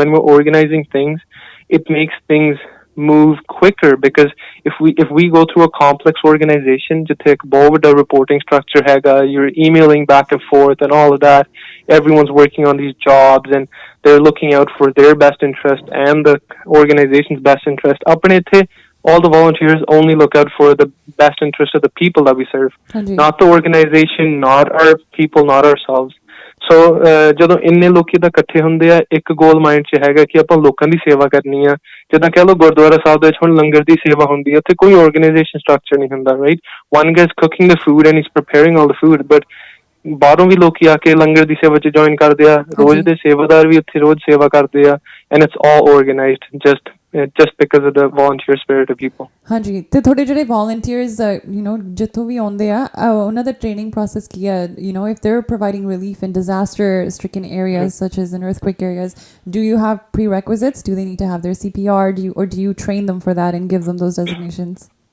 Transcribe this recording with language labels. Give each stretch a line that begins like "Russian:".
English: When we're organizing things, it makes things move quicker because if we go through a complex organization
Punjabi: ਜਿੱਥੇ ਇੱਕ ਬਹੁਤ ਵੱਡਾ
English: reporting structure ਹੈਗਾ you're emailing back and forth and all of that, everyone's working on these jobs and they're looking out for their best interest and the organization's best interest.
Punjabi: ਆਪਣੇ ਇੱਥੇ
English: all the volunteers only look out for the best interest of the people that we serve, not the organization, not our people, not ourselves.
Punjabi: So ਜਦੋਂ ਇੰਨੇ ਲੋਕੀ ਤਾਂ ਇਕੱਠੇ ਹੁੰਦੇ ਆ ਇੱਕ ਗੋਲ ਮਾਈਂਡ 'ਚ ਹੈਗਾ ਕਿ ਆਪਾਂ ਲੋਕਾਂ ਦੀ ਸੇਵਾ ਕਰਨੀ ਆ ਜਿੱਦਾਂ ਕਹਿ ਲਓ ਗੁਰਦੁਆਰਾ ਸਾਹਿਬ ਦੇ ਵਿੱਚ ਹੁਣ ਲੰਗਰ ਦੀ ਸੇਵਾ ਹੁੰਦੀ ਆ ਉੱਥੇ ਕੋਈ ਆਰਗੇਨਾਈਜੇਸ਼ਨ ਸਟਰਕਚਰ ਨਹੀਂ ਹੁੰਦਾ right
English: one guy is cooking the food
Punjabi: and he's preparing all the food but ਬਾਹਰੋਂ ਵੀ ਲੋਕੀ ਆ ਕੇ ਲੰਗਰ ਦੀ ਸੇਵਾ 'ਚ ਜੁਆਇਨ ਕਰਦੇ ਆ ਰੋਜ਼ ਦੇ ਸੇਵਾਦਾਰ ਵੀ ਉੱਥੇ ਰੋਜ਼ ਸੇਵਾ ਕਰਦੇ ਆ
English: and it's all organized just just because of the volunteer spirit of people.
Punjabi: ਹਾਂਜੀ ਤੇ ਤੁਹਾਡੇ ਜਿਹੜੇ volunteers ਜਿੱਥੋਂ ਵੀ ਆਉਂਦੇ ਆ ਉਹਨਾਂ ਦਾ ਟ੍ਰੇਨਿੰਗ ਪ੍ਰੋਸੈਸ ਕੀ ਹੈ
English: if they're providing relief in disaster stricken areas such as in earthquake areas, do you have prerequisites? Do they need to have their CPR? Do you train them for that and give them those designations?